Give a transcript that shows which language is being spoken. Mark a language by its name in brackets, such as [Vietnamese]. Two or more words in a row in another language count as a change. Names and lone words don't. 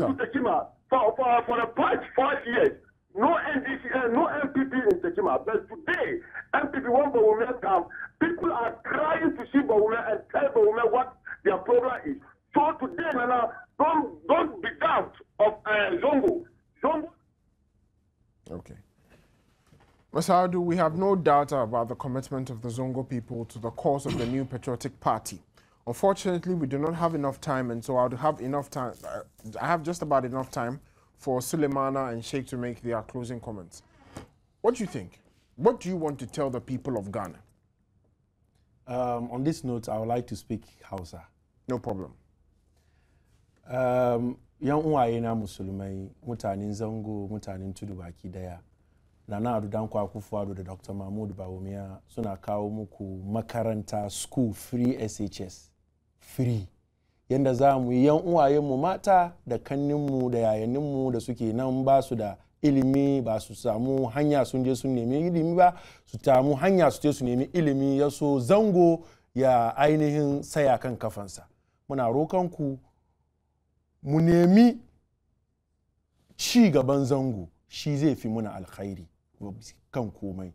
[English] come to Tekima. For the past 5 years, no NDC, no MPP in Tekima. But today, MPP want Bawumia come. People are crying to see Bawumia and tell Bawumia what their problem is. So today, Nana, don't be doubt of Zongo. Zongo. Okay. Masaudu, we have no doubt about the commitment of the Zongo people to the cause of the new patriotic party. Unfortunately, we do not have enough time, and so I would have enough time. I have just about enough time for Suleimana and Sheikh to make their closing comments. What do you think? What do you want to tell the people of Ghana? On this note, I would like to speak Hausa. No problem. [Hausa] Yan uwaye na musulmai, mutanen Zango, mutanen Tudu baki daya. Nana Ado Dankwa Akufo-Addo da Dr. Mahmoud Bawumia suna kawo muku makaranta [English] school free SHS. [Hausa] Free. Yanda za mu yi yan uwayenmu mata da kanninmu da yayanninmu da suke nan ba su da ilimi, ba su samu hanya sun je sun nemi ilimi ba, su samu hanya su je su nemi ilimi ya so Zango ya ainihin saya kan kafansa. Muna roƙonku mu nemi ci gaban Zango, shi zai fi muna alkhairi kan komai.